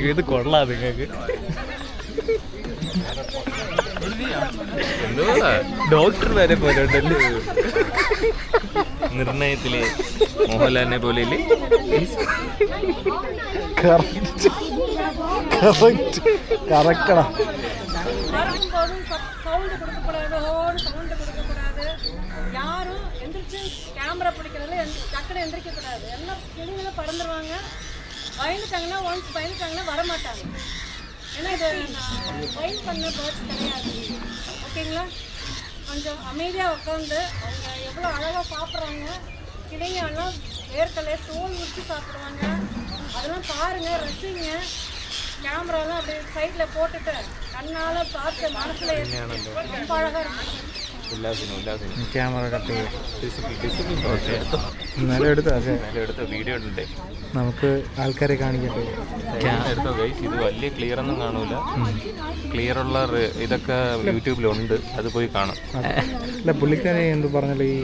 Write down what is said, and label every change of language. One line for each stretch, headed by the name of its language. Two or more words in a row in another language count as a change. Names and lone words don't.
Malayalam: ഇത് കൊള്ളാം നിങ്ങൾക്ക്. ഡോക്ടർ വരെ പോലെ ഉണ്ടല്ലേ നിർണയത്തില് മോഹൻലാലിനെ പോലെ ഇല്ലേ? കറക്റ്റടാ.
Tamil: வரும்போதும் சவுண்டு கொடுக்கக்கூடாது, ஹோடு சவுண்டு கொடுக்கக்கூடாது. யாரும் எந்திரிச்சு கேமரா பிடிக்கிறதுல டக்குனு எந்திரிக்கக்கூடாது. எல்லாம் கிளிங்களும் பறந்துருவாங்க. பயந்துட்டாங்கன்னா பயந்துட்டாங்கன்னா வரமாட்டாங்க. ஏன்னா இது ஃபைன் பண்ண பேர்ட்ஸ் கிடையாது. ஓகேங்களா? கொஞ்சம் அமைதியாக உட்காந்து அவங்க எவ்வளோ அழகாக சாப்பிட்றாங்க. கிளிங்கெல்லாம் வேர்க்கலை தோல் உரிச்சு சாப்பிடுவாங்க. அதெல்லாம் பாருங்கள், ரசிங்க. கேமராலாம் அப்படியே சைடில் போட்டுட்டு கண்ணால் பார்த்து மனசில் ரொம்ப அழகாக இருக்கும்.
Malayalam: ക്യാമറ കട്ട് എടുത്ത വീഡിയോ ഉണ്ട്. നമുക്ക് ആൾക്കാരെ കാണിക്കട്ടെ. എടുത്തോ ഗൈസ്. ഇത് വലിയ ക്ലിയർ ഒന്നും കാണൂല. ക്ലിയർ ഉള്ള ഇതൊക്കെ യൂട്യൂബിലുണ്ട്, അത് പോയി കാണാം. അല്ല, പുള്ളിക്കാരെ എന്ത് പറഞ്ഞാലും ഈ